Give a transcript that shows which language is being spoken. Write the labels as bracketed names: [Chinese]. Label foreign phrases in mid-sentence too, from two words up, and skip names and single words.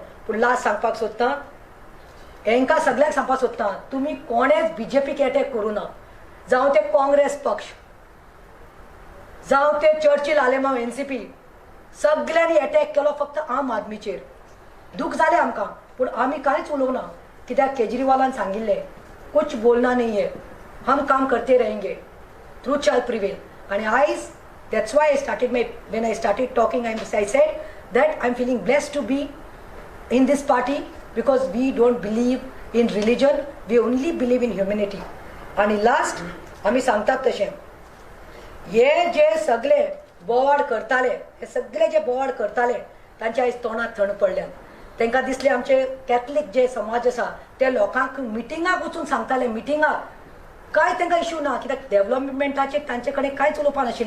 [Konkani] पूण लास्ट सांगपाक सोदतां, हांकां सगळ्यांक सांगपाक सोदतां, तुमी कोणेच BJPक अटॅक करूं ना. जावं ते काँग्रेस पक्ष, जावं ते चर्चिल आलेमाव NCP, सगळ्यांनी अटॅक केलो फक्त आम आदमीचेर. दूख जालें आमकां, पूण आमी कांयच उलोवना. कित्याक केजरीवालान सांगिल्लें [Hindi] कुछ बोलना नहीं है, हम काम करते रहेंगे, [English] truth shall prevail. [Konkani] आनी आयज [English] that's why when I started talking, I said that I'm feeling blessed to be in this party because we don't believe in religion, we only believe in humanity. आणि लास्ट आम्ही सांगतात तशें, हे जे सगळे बोवाड करताले, हे सगळे जे बोवाड करताले तांच्या आयज तोंडात थंड पडल्यात. तांकां दिसलें आमचे कॅथलीक जे समाज आसा ते लोकांक मिटिंगाक वचून सांगताले. मिटिंगाक काय तांकां इश्यू ना, कित्याक डेव्हलपमेंटाचेर तांचे कडेन कांयच उलोवपा नाशिल्लें.